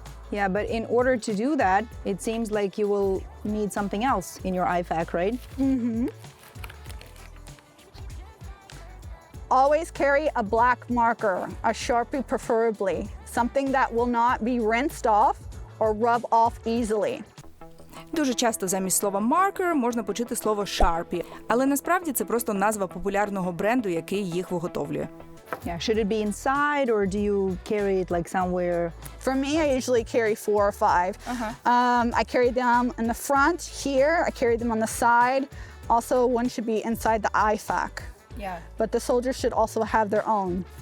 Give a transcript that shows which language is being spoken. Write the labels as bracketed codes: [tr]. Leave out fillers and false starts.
[en] Yeah, but in order to do that, it seems like you will need something else in your IFAK, right? Always carry a black marker, a Sharpie preferably, something that will not be rinsed off or rub off easily. [uk] Дуже часто замість слова marker можна почути слово Sharpie, але насправді це просто назва популярного бренду, який їх виготовлює. [en] Yeah, should it be inside or do you carry it like somewhere? For me, I usually carry 4 or 5. I carry them in the front here, I carry them on the side. Also, one should be inside the IFAK. Yeah. But the soldiers should also have their own.